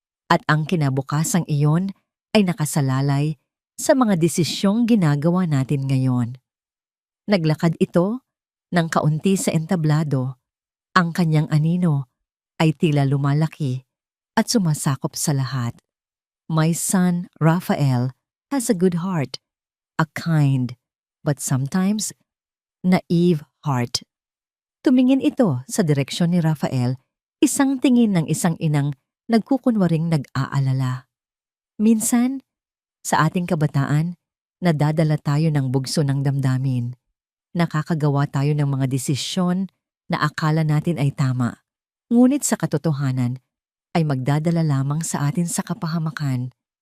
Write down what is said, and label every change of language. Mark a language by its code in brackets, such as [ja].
[tl] At ang kinabukasang iyon ay nakasalalay sa mga desisyong ginagawa natin ngayon." Naglakad ito ng kaunti sa entablado. Ang kanyang anino ay tila lumalaki at sumasakop sa lahat. [en] "My son, Rafael, has a good heart, a kind, but sometimes naive heart." [tl] Tumingin ito sa direksyon ni Rafael, isang tingin ng isang inang nagkukunwaring nag-aalala. Minsan, sa ating kabataan, nadadala tayo ng bugso ng damdamin. Nakakagawa tayo ng mga desisyon na akala natin ay tama, ngunit sa katotohanan ay magdadala lamang sa atin sa kapahamakan.